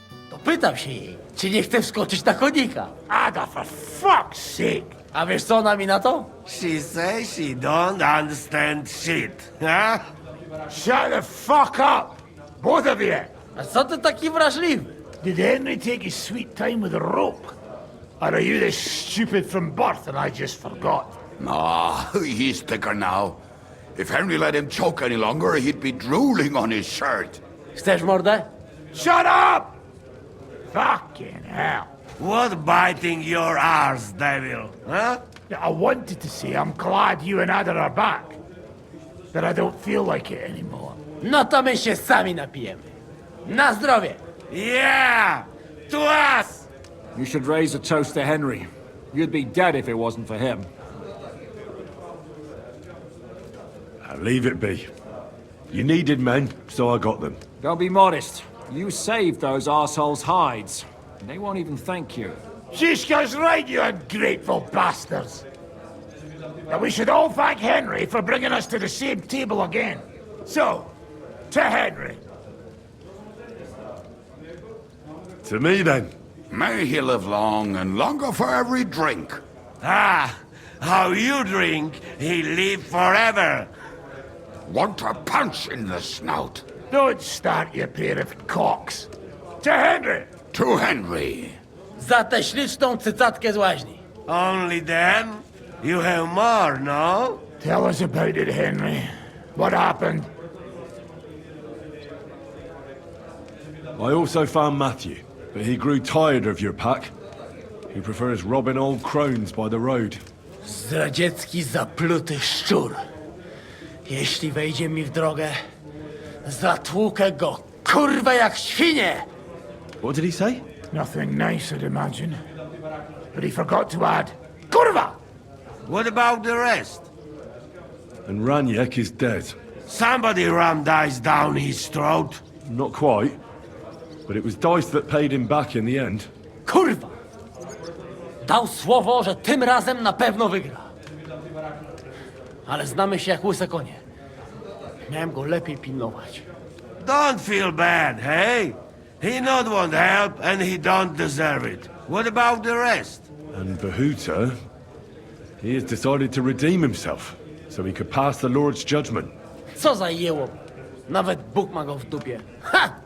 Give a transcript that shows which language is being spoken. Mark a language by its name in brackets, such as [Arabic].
[Polish] To pytam się jej, czy nie chce wskoczyć na konika. [English] Ada, for fuck's sake. [Polish] A wiesz co ona mi na to? [English] She says she don't understand shit, huh? Shut the fuck up, both of you. [Polish] A co ty taki wrażliwy? [English] Did Henry take his sweet time with a rope? Or are you this stupid from birth and I just forgot? Ah, he's thicker now. If Henry let him choke any longer, he'd be drooling on his shirt. [Polish] Chcesz mordę? [English] Shut up! Fucking hell. What biting your arse, devil, huh? I wanted to say I'm glad you and Ada are back. That I don't feel like it anymore. [Polish] No to my się sami napijemy. Na zdrowie! [English] Yeah! To us! You should raise a toast to Henry. You'd be dead if it wasn't for him. Leave it be. You needed men, so I got them. Don't be modest. You saved those assholes' hides. They won't even thank you. Shishka's right, you ungrateful bastards. Now we should all thank Henry for bringing us to the same table again. So, to Henry. To me, then. May he live long and longer for every drink. Ah, how you drink, he live forever. Want a punch in the snout. Don't start, you pair of cocks. To Henry. To Henry. [Polish] Za tę śliczną cycatkę z łaźni. [English] Only them? You have more, no? Tell us about it, Henry. What happened? I also found Matthew, but he grew tired of your pack. He prefers robbing old crones by the road. [Polish] Zdradziecki, zapluty szczur. Jeśli wejdzie mi w drogę, zatłukę go, kurwa, jak świnie! [English] What did he say? Nothing nice, I'd imagine. But he forgot to add, Kurva! What about the rest? And Raniek is dead. Somebody rammed dice down his throat. Not quite. But it was Dice that paid him back in the end. [Polish] Kurwa! Dał słowo, że tym razem na pewno wygra. Ale znamy się jak łyse konie. Miałem go lepiej pilnować. [English] Don't feel bad, hey? He not want help and he don't deserve it. What about the rest? And Bahuta, he has decided to redeem himself, so he could pass the Lord's judgment. [Polish] Co za jełop. Nawet Bóg ma go w dupie. Ha!